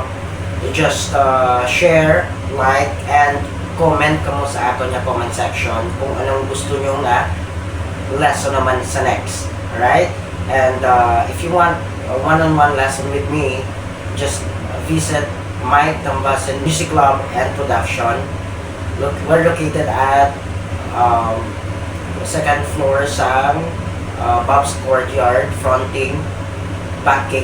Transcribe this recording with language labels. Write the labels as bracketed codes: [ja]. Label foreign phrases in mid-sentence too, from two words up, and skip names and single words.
[en] just share, like, and comment [hil] kamo sa ato nya [en] comment section [hil] kung anong gusto nyo nga lesson naman sa next. Alright? [en] And if you want a one-on-one lesson with me, just visit Mike Tambasin Music Club and Production. We're located at second floor sa Bob's Courtyard, fronting Back Gate to Lasal.